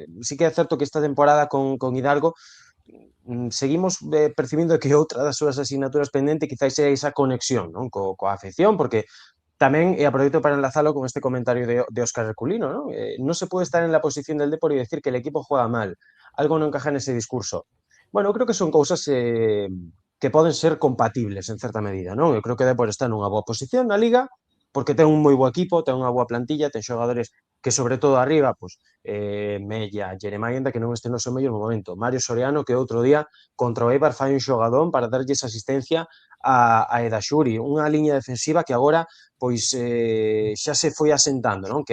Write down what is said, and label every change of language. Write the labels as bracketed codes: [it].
[gl] Sí que é certo que esta temporada con Hidalgo seguimos percibindo que outra das súas asignaturas pendente quizáis é esa conexión, non? Coa afección, porque tamén, e aproveito para enlazalo con este comentario de Óscar Herculino, ¿no? [es] No se puede estar en la posición del Depor y decir que el equipo juega mal. Algo no encaja en ese discurso. [gl] Bueno, eu creo que son cousas que poden ser compatibles en certa medida, non? Eu creo que o Depor está nunha boa posición na Liga, porque ten un moi bo equipo, ten unha boa plantilla, ten xogadores que sobre todo arriba, pues, Mella, Jeremiah, que non este no seu mellor momento, Mario Soriano, que outro día contra o Eibar fai un xogadón para darlle esa asistencia a Edaxuri, unha liña defensiva que agora pois xa se foi asentando, non?